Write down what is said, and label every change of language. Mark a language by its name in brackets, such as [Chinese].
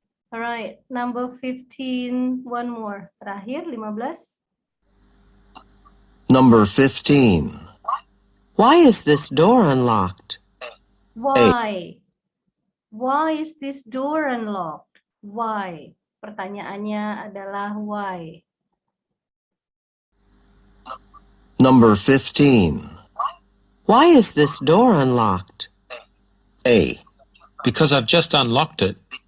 [English] Alright, number 15, one more. [Indonesian] Terakhir, 15. [English] Number 15. Why is this door unlocked? Why? Why is this door unlocked? Why? [Indonesian] Pertanyaannya adalah why. [English] Number 15. Why is this door unlocked? A. Because I've just unlocked it.